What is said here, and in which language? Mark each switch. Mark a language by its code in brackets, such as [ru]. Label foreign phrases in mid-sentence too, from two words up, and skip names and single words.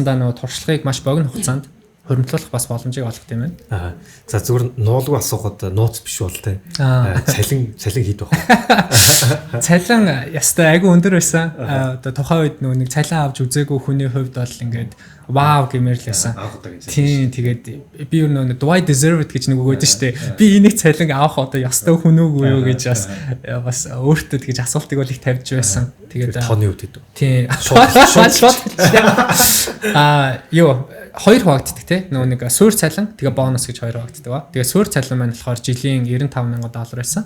[mn] Залуу насндаа нөгөө туршлагыг маш богино хугацаанд хуримтлуулах бас боломжийг олгох юм байна. За зүгээр нуулгүй асуухад нууц биш бол те. Цалин хийд байх. Цалин ястай айгүй өндөр байсан. Одоо тухайн үед нэг цалин авч үзээгүй хүний хувьд бол ингээд вау гэмээр л байсан. Тийм тэгээд би юу нэг [en] do I deserve it [mn] гэж нэг өгөөд штэ. Би энийг цалин авах одоо ястай хүн үгүй юу гэж бас өөртөө тэгж асуултыг бол их тавьж байсан. Тэгээд тооны үед гэдэг. Тийм. Юу хоёр хуваагддаг тий. Нөгөө нэг суур цалин тэгээ бонус гэж хоёр хуваагддаг ба. Тэгээ суур цалин маань болохоор жилийн $95,000 байсан.